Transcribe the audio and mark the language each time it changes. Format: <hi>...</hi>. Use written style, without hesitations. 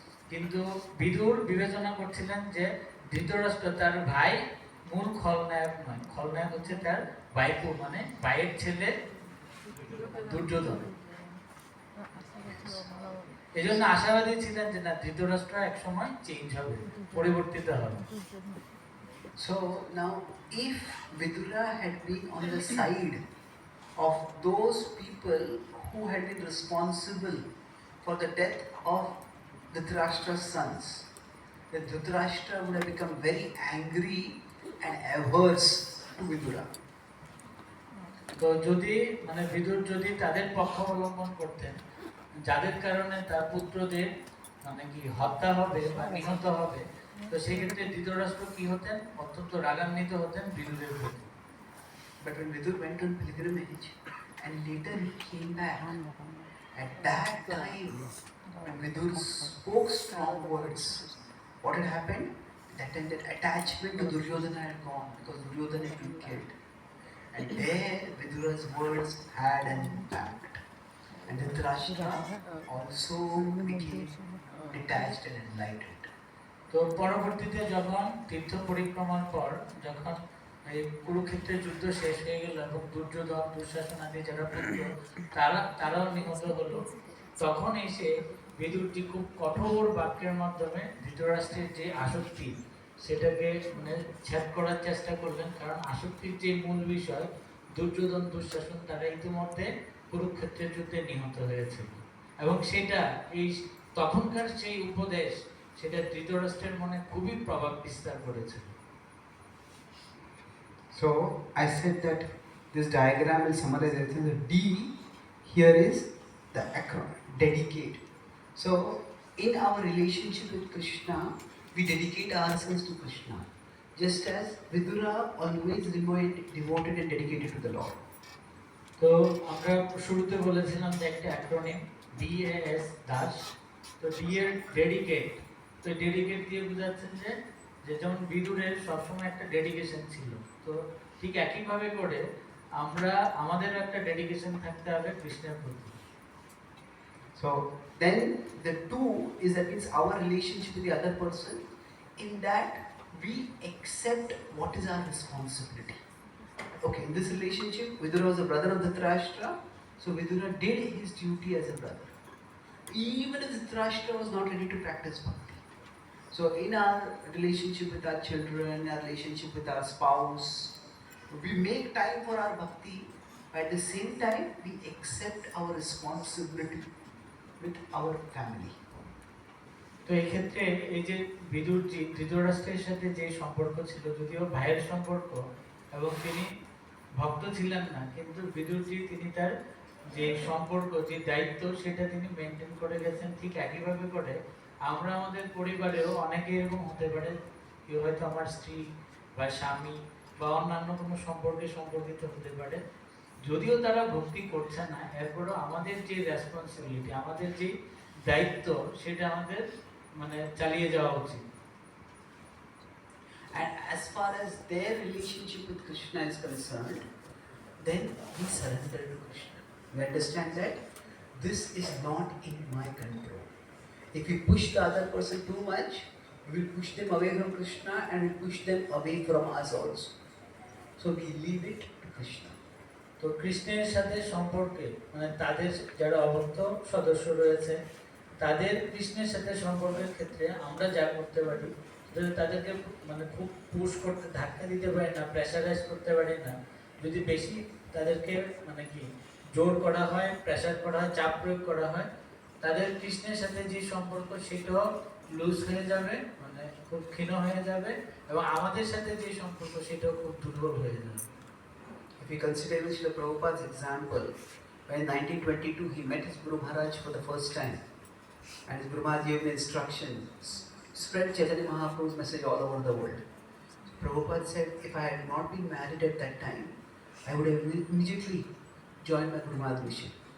<bn>কিন্তু বিদুর বিবেচনা করছিলেন যে ধৃতরাষ্ট্র তার ভাই মূল খলনায়ক নয়, খলনায়ক হচ্ছে তার ভাইপো মানে ভাইয়ের ছেলে দুর্যোধন। এই জন্য আশাবাদী ছিলেন যে না, ধৃতরাষ্ট্র এক সময় চেঞ্জ হবে, পরিবর্তিত হবে।</bn> <en>So now, if Vidura had been on the side of those people who had been responsible for the death of Dhritarashtra's sons, then Dhritarashtra would have become very angry and averse to Vidura.</en> <bn>তো যদি মানে বিদুর যদি তাদের পক্ষ অবলম্বন করতেন, যাদের কারণে তার পুত্রদের মানে কি হত্যা হবে বা নিহত হবে, তো সেই ক্ষেত্রে ধৃতরাষ্ট্র কি হতেন, অত্যন্ত রাগান্বিত হতেন বিদুরের প্রতি।</bn> <en>But when Vidur went on pilgrimage and later he came back, at that time when Vidur spoke strong words, what had happened? That time that attachment to Duryodhana had gone because Duryodhana had been killed. And there Vidura's words had an impact. And Dhritarashtra also became detached and enlightened.</en> <bn>তো পরবর্তীতে যখন তীর্থ পরিক্রমার পর যখন এই কুরুক্ষেত্রের যুদ্ধ শেষ হয়ে গেল এবং দুর্যোধন দুঃশাসন আদি যারা পুত্র তারাও নিহত হলো, তখন এসে বিদুরজি খুব কঠোর বাক্যের মাধ্যমে ধৃতরাষ্ট্রের যে আসক্তি সেটাকে মানে ছেদ করার চেষ্টা করলেন। কারণ আসক্তির যে মূল বিষয়, দুর্যোধন দুঃশাসন তারা ইতিমধ্যে কুরুক্ষেত্রের যুদ্ধে নিহত হয়েছিল এবং সেটা এই তখনকার সেই উপদেশ সেটা ধৃতরাষ্ট্রের মনে খুবই প্রভাব বিস্তার করেছিল।</bn> <en>So I said that this diagram will summarize everything. The D here is the acronym, dedicate. So in our relationship with Krishna, we dedicate ourselves to Krishna, just as Vidura always remained devoted and dedicated to the Lord.</en> <bn>তো আমরা শুরুতে বলেছিলাম যে একটা acronym DAS Das. তো D এর dedicate, তো dedicate দিয়ে বোঝাচ্ছেন যে যেমন বিদুরের সবসময় একটা ডেডিকেশন ছিল, তো ঠিক একইভাবে করে আমরা আমাদেরও একটা ডেডিকেশন থাকতে হবে কৃষ্ণের প্রতি।</bn> <en>So then the two is that it's our relationship with the other person, in that we accept what is our responsibility. Okay, in this relationship, Vidura was a brother of Dhritarashtra, so Vidura did his duty as a brother. Even if Dhritarashtra was not ready to practice bhakti. So in our relationship with our children, our relationship with our spouse, we make time for our bhakti, but at the same time, we accept our responsibility with our family.</en> <bn>তো এই ক্ষেত্রে এই যে বিদুরজি ধৃতরাষ্ট্রের সাথে যে সম্পর্ক ছিল, যদিও ভাইয়ের সম্পর্ক এবং তিনি ভক্ত ছিলেন না, কিন্তু বিদুরজি তিনি তার যে সম্পর্ক যে দায়িত্ব সেটা তিনি মেনটেন করে গেছেন। ঠিক একইভাবে করে আমরা আমাদের পরিবারেও অনেকে এরকম হতে পারে, কেউ হয়তো আমার স্ত্রী বা স্বামী বা অন্যান্য কোনো সম্পর্কে সম্পর্কিত হতে পারে, যদিও তারা ভক্তি করছে না, এরপরও আমাদের যে রেসপন্সিবিলিটি, আমাদের যে দায়িত্ব সেটা আমাদের মানে চালিয়ে যাওয়া উচিত।</bn> <en>And as far as their relationship with Krishna is concerned, then we surrender to Krishna. We understand that this is not in my control. If we push the other person too much, we will push them away from Krishna and we push them away from us also. So we leave it to Krishna.</en> <bn>তো কৃষ্ণের সাথে সম্পর্কে মানে তাদের যারা অভক্ত সদস্য রয়েছে তাদের কৃষ্ণের সাথে সম্পর্কের ক্ষেত্রে আমরা যা করতে পারি, যদি তাদেরকে মানে খুব পুশ করতে ধাক্কা দিতে পারি না, প্রেশারাইজ করতে পারি না, যদি বেশি তাদেরকে মানে কি জোর করা হয়, প্রেশার করা হয়, চাপ প্রয়োগ করা হয়, তাদের কৃষ্ণের সাথে যে সম্পর্ক সেটাও লুজ হয়ে যাবে, মানে খুব ক্ষীণ হয়ে যাবে, এবং আমাদের সাথে যে সম্পর্ক সেটাও খুব দুর্বল হয়ে যাবে।</bn> <en>If we consider Srila Prabhupada's example, when in 1922 he met his Guru Maharaj for the first time, and his Guru Maharaj gave him instructions, spread Chaitanya Mahaprabhu's message all over the world. So Prabhupada said, if I had not been married at that time, I would have immediately joined my Guru Maharaj mission.</en>